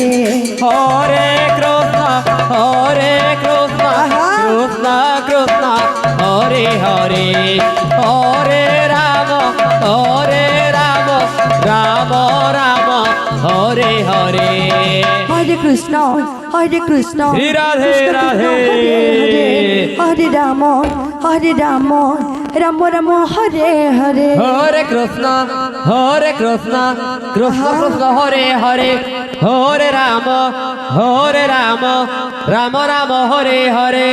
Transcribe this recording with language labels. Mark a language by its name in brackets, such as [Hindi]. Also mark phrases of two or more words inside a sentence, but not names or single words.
[Sanskrit] হরে কৃষ্ণ কৃষ্ণ কৃষ্ণ হরে হরে হরে রাম রাম রাম হরে হরে হরে কৃষ্ণ শ্রী রাধে রাধে হরে রাম রাম রাম হরে হরে হরে কৃষ্ণ কৃষ্ণ কৃষ্ণ হরে হরে হরে রাম রাম রাম হরে হরে